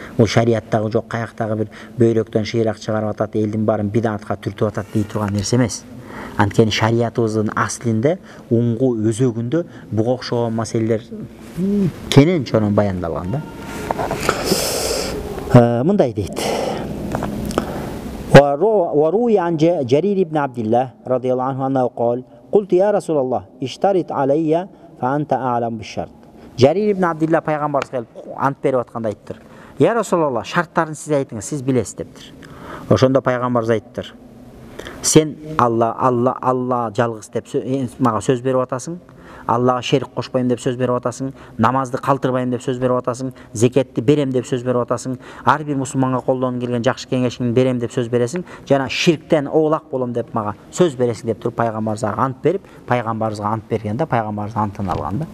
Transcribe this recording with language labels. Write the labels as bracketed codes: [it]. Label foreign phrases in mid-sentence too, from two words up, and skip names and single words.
[ky] Бул шариаттагы жок, каяктагы бир бөйрөктөн шыйрак чыгарып атат, элдин баарын бидатка түртүп атат дей турган нерсе эмес. Анткени шариятыбыздын аслинде, уңгу өзөгүндө буга окшогон маселелер кенен чонон баяндалган да. Мындай дейт. [ar] وروي عن جرير بن عبد الله رضي الله عنه أنه قال قلت يا رسول الله اشترط علي فأنت أعلم بالشرط. [ky] Жарир ибн Абдилла пайгамбарыбыз келип ант берип атканда айттыр. [ar] يا رسول الله, [ky] шарттарын сиз айтыңыз, сиз билесиз дептир. Ошондо пайгамбарыбыз айттыр. Сен Алла жалгыз деп мага сөз берип атасың. Аллага шерик кошпойм деп сөз берип атасың, намазды калтырбайм деп сөз берип атасың, зекетти берем деп сөз берип атасың, ар бир мусулманга колдон келген жакшы кеңешиңди берем деп сөз бересиң, жана ширктен оолак болом деп мага сөз бересиң деп туруп пайгамбарыбызга ант берип, пайгамбарыбызга ант бергенде пайгамбарыбыз антын алган да.